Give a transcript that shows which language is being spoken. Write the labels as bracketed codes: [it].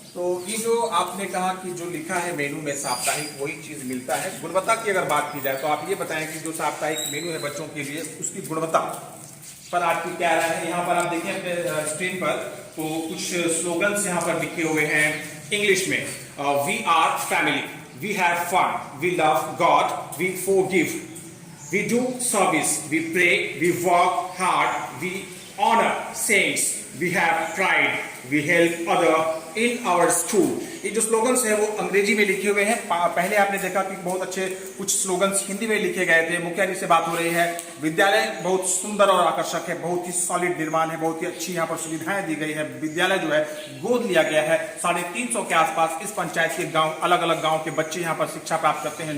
[hi] तो ये जो आपने कहा कि जो लिखा है मेनू में साप्ताहिक वही चीज मिलता है। गुणवत्ता की अगर बात की जाए तो आप ये बताएं कि जो साप्ताहिक मेनू है बच्चों के लिए उसकी गुणवत्ता पर आपकी क्या राय है? यहाँ पर आप देखें अपने स्क्रीन पर तो कुछ स्लोगन्स यहाँ पर लिखे हुए हैं इंग्लिश में। [en] We are family, we have fun, we love God, we forgive, we do service, we pray, we work hard, we honor saints, we have pride, we help other in our school। [hi] ये जो slogans है वो अंग्रेजी में लिखे हुए हैं। पहले आपने देखा कि बहुत अच्छे कुछ स्लोगन्स हिंदी में लिखे गए थे। मुखिया जी से बात हो रही है। विद्यालय बहुत सुंदर और आकर्षक है, बहुत ही सॉलिड निर्माण है, बहुत ही अच्छी यहाँ पर सुविधाएं दी गई है। विद्यालय जो है गोद लिया गया है। 350 के आसपास इस पंचायत के गांव, अलग अलग गांव के बच्चे यहाँ पर शिक्षा प्राप्त करते हैं।